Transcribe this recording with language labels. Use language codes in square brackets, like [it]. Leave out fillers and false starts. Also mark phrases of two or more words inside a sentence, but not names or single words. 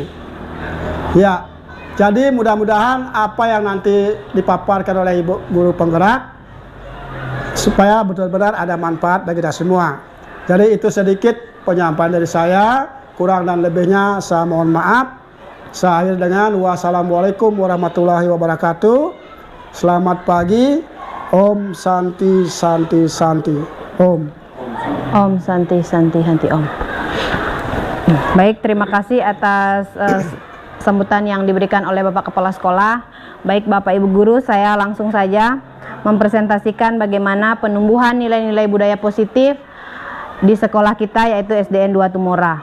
[id] Ya, jadi mudah-mudahan apa yang nanti dipaparkan oleh Ibu Guru penggerak supaya betul-benar ada manfaat bagi kita semua. Jadi itu sedikit penyampaian dari saya, kurang dan lebihnya saya mohon maaf. Saya akhiri dengan [ar] والسلام عليكم ورحمة الله وبركاته. [id] Selamat pagi. [sa] ॐ शान्तिः शान्तिः शान्तिः। ॐ. ॐ शान्तिः शान्तिः शान्तिः ॐ. [id] Baik, terima kasih atas sambutan yang diberikan oleh Bapak Kepala Sekolah. Baik Bapak Ibu Guru, saya langsung saja mempresentasikan bagaimana penumbuhan nilai-nilai budaya positif di sekolah kita, yaitu SDN 2 Tumora.